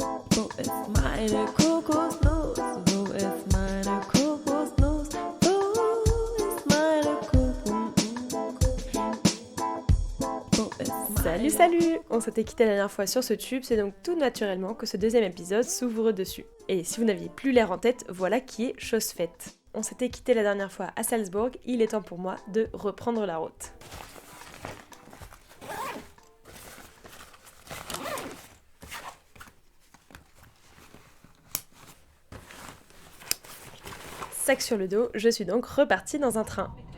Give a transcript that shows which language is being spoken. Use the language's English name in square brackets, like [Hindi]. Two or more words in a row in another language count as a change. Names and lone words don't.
[German] Wo ist meine Kokosnuss? Wo ist meine Kokosnuss? Wo ist meine Kokosnuss? [French] Salut, salut! On s'était quitté la dernière fois sur ce tube, c'est donc tout naturellement que ce deuxième épisode s'ouvre dessus. Et si vous n'aviez plus l'air en tête, voilà qui est chose faite. On s'était quitté la dernière fois à Salzbourg, il est temps pour moi de reprendre la route. Sac sur le dos, je suis donc repartie dans un train.